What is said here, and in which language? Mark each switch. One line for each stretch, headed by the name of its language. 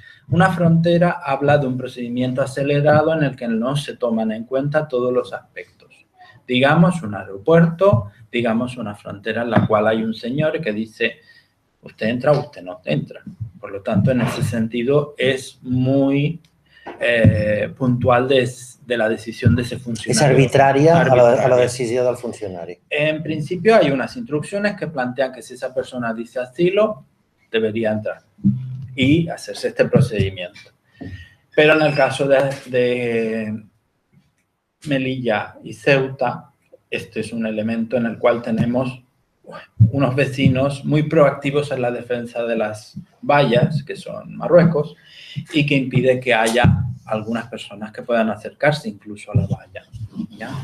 Spanish: Una frontera habla de un procedimiento acelerado en el que no se toman en cuenta todos los aspectos. Digamos un aeropuerto, digamos una frontera en la cual hay un señor que dice usted entra o usted no entra. Por lo tanto, en ese sentido es muy puntual de la decisión de ese funcionario.
Catalan: És arbitrària a la decisió del funcionari.
Spanish: En principio hay unas instrucciones que plantean que si esa persona dice asilo, debería entrar y hacerse este procedimiento. Pero en el caso de Melilla y Ceuta, este es un elemento en el cual tenemos unos vecinos muy proactivos en la defensa de las vallas, que son Marruecos, y que impide que haya algunas personas que puedan acercarse incluso a la valla, ¿ya?